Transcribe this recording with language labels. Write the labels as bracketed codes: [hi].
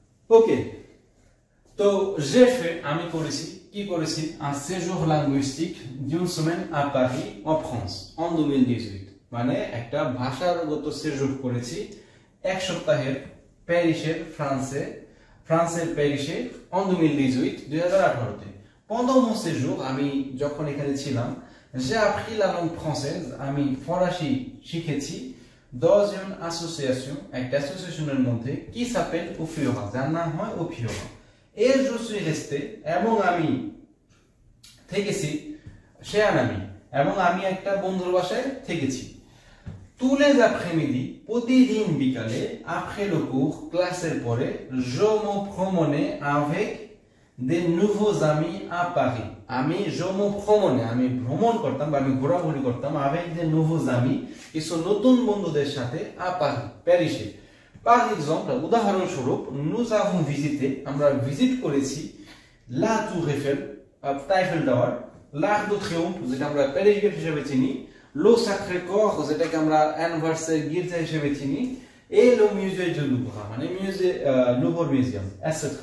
[bn] ওকে, তো আমি করেছি কি করেছি [fr] un séjour linguistique d'une semaine à Paris en France en 2018, [bn] মানে একটা ভাষাগত séjour করেছি এক সপ্তাহের প্যারিসের ফ্রান্সের প্যারিসে en 2018 তে। [fr] Pendant mon séjour, [bn] আমি যখন এখানে ছিলাম, [fr] j'ai appris la langue française, [bn] আমি ফরাসি শিখেছি [fr] dans une association, [bn] একটা অ্যাসোসিয়েশনের মধ্যে [fr] qui s'appelle Ofiora, [bn] যার নাম হয় Ofiora, [fr] et je suis resté, [bn] এবং আমি [fr] থেকেছি chez un ami, [bn] এবং আমি একটা বন্ধুর বাসায় থেকেছি [fr] tous les après-midi, [bn] প্রতিদিন বিকালে [fr] après le cours, [bn] ক্লাসের পরে [fr] je me promenais avec des nouveaux amis à Paris. je me promenais, [bn] আমি ভ্রমণ করতাম বা আমি ঘোরাঘুরি করতাম [fr] avec des nouveaux amis, [bn] কিছু নতুন বন্ধুদের সাথে [fr] à Paris, [bn] প্যারিসে। [fr] Par exemple, উদাহরণস্বরূপ, nous avons visité, [bn] আমরা ভিজিট করেছি [fr] la Tour Eiffel, Eiffel Tower, l'Arc de Triomphe, [bn] যেটা আমরা প্যারিস গেট হিসেবে চিনি, [fr] le Sacré-Cœur, [bn] যেটাকে আমরা অ্যানভার্সের গির্জা হিসেবে চিনি, [fr] et le musée du Louvre, মানে Louvre Museum, etc.